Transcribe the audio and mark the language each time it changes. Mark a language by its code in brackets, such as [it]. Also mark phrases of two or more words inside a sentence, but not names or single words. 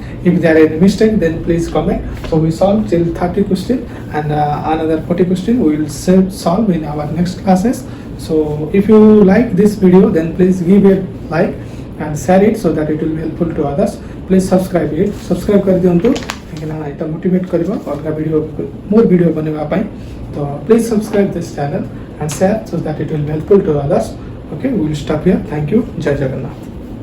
[en] If there are any mistake, then please comment. So we solved till 30 question, and another 40 question we will solve in our next classes. So if you like this video, then please give a like and share it so that it will be helpful to others. Please subscribe it. [or] Subscribe କର ଦିଅନ୍ତୁ, କାହିଁକି ମୋଟିଭେଟ କରିବ ଅଲଗା ଭିଡିଓ ମୋର ଭିଡିଓ ବନେଇବା ପାଇଁ. [en] So please subscribe this channel and share so that it will be helpful to others. Okay, we will stop here. Thank you. Jai Jagannath.